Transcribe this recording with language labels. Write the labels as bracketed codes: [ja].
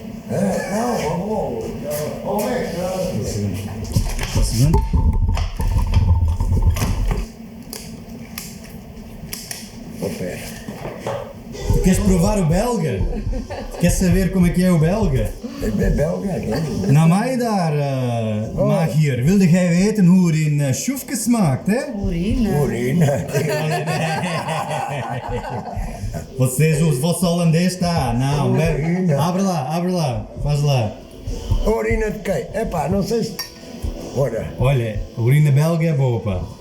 [pt] Não, vamos ver. Só um segundo. Pera. Queres provar o belga? Queres saber como é que é o belga? É belga, hè? [nl] Na mij daar, mag hier. Wilde jij weten hoe het in Sjoefke smaakt, hè? [pt] Urina. Vocês, o vosso holandês está. Não, bebe. Abre lá, faz lá. Urina de quem? Epá, não sei se... Ora. Olha, a urina belga é boa, pá.